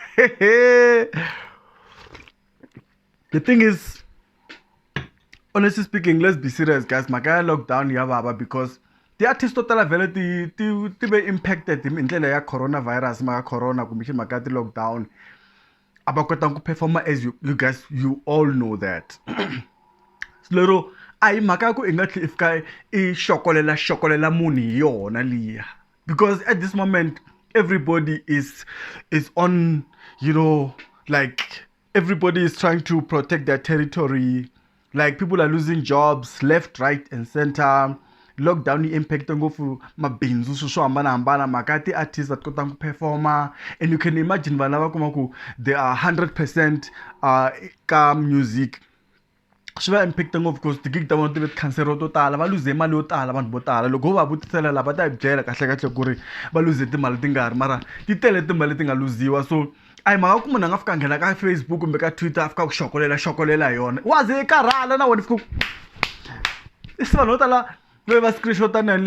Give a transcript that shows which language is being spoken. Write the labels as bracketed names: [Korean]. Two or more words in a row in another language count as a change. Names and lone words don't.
[English] the thing is honestly speaking let's be serious guys [Tsonga] mhaka ya lockdown ya vava because ti-artist to tala vhele ti ve impacted hi ndlela ya coronavirus mhaka corona kumbexani mhaka ya ti-lockdown a va kotanga ku performa [English] as you guys you all know that [Tsonga] lero a hi mhaka ya ku i nga tlhe i fika i xokolela munhu hi yona liya [English] because at this moment everybody is on you know like everybody is trying to protect their territory like people are losing jobs left right and center [Tsonga] lockdown yi impacta ngopfu mabindzu swo hambanahambana mhaka ti-artist va kotanga ku performa and you can imagine vanhu lava kuma ku [English] they are 100% [Tsonga] ka music swi va impacta ngopfu because tigig ta vona ti ve tikhanseriwa to tala va luze mali yo tala vanhu vo tala loko vo va vutisela lava ta hi byela kahlekahle ku ri va luze timali ti nga ri mara ti tele timali ti nga luziwa so a hi mhaka ku munhu a nga fika nghena ka Facebook kumbe ka Twitter a fika ku xokolela hi yona wa ze i karhala na wena fika se vanhu vo tala loyi va screenshota na